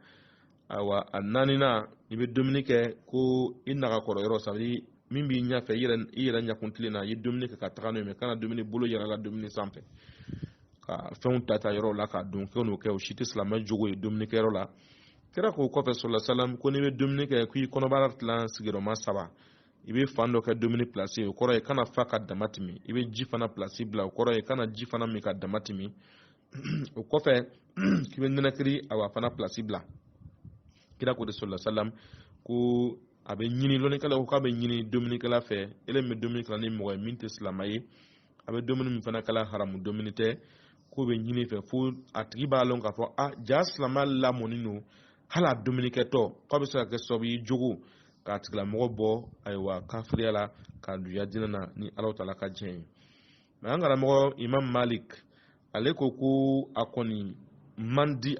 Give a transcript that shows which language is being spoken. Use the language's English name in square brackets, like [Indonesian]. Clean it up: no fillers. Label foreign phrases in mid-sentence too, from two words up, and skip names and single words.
[Bambara] Awa a naaninan i bɛ dumuni kɛ ko i nagakɔrɔ yɔrɔ sabi min b'i ɲɛfɛ i yɛrɛ ɲɛkuntile na i ye dumuni kɛ ka taga n'o ye, mais kana dumuni bolo yɛrɛ la dumuni sanfɛ, ka fɛnw tata yɔrɔ la ka don kɛ n'o kɛ o si tɛ silamɛ jogo ye dumuni kɛyɔrɔ la kira ko kɔfɛ [Arabic] صلى الله عليه وسلم [Bambara] ko n'i bɛ dumuni kɛ k'i kɔnɔbara tilan sigiyɔrɔma 3 i bɛ fan dɔ kɛ dumuni place o kɔrɔ ye kana fa ka dama tɛmɛ i bɛ ji fana place bila o kɔrɔ ye kana ji fana min ka dama tɛmɛ o kɔfɛ k'i bɛ nɛnɛkiri a fana place bila kira ko de [Arabic] صلى الله عليه وسلم [Bambara] ko a bɛ ɲini lɔnnikɛla ko k'a bɛ ɲini dumunikɛla fɛ ele min bɛ dumuni kɛla ni mɔgɔ ye min tɛ silamɛ ye a bɛ dumuni min fana kɛla haramu dumuni tɛ k'o bɛ ɲini fɛ fo a tigi b'a lɔn k'a fɔ ja silamɛ lamɔni don hali a dumunikɛtɔ k'a bɛ se ka kɛ sababu ye jogo k'a tigilamɔgɔ bɔ ayiwa kafiriya la k'a duya dinɛ na ni Alahu Taala ka diɲɛ ye mais an karamɔgɔ Imam Malik ale ko a kɔni man di